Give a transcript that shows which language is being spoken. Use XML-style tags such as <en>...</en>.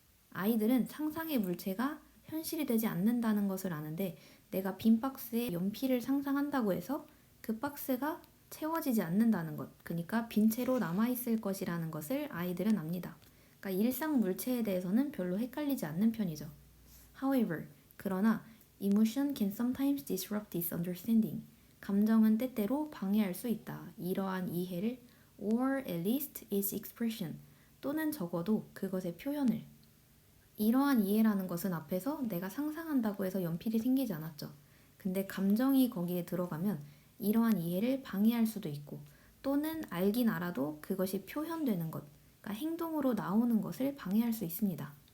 <ko>아이들은 상상의 물체가 현실이 되지 않는다는 것을 아는데 내가 빈 박스에 연필을 상상한다고 해서 그 박스가 채워지지 않는다는 것, 그러니까 빈 채로 남아있을 것이라는 것을 아이들은 압니다. 그러니까 일상 물체에 대해서는 별로 헷갈리지 않는 편이죠.</ko> <en>However,</en> <ko>그러나</ko> <en>emotion can sometimes disrupt this understanding.</en> <ko>감정은 때때로 방해할 수 있다. 이러한 이해를</ko> <en>or at least its expression</en> <ko>또는 적어도 그것의 표현을 이러한 이해라는 것은 앞에서 내가 상상한다고 해서 연필이 생기지 않았죠. 근데 감정이 거기에 들어가면 이러한 이해를 방해할 수도 있고 또는 알긴 알아도 그것이 표현되는 것, 그러니까 행동으로 나오는 것을 방해할 수 있습니다.</ko>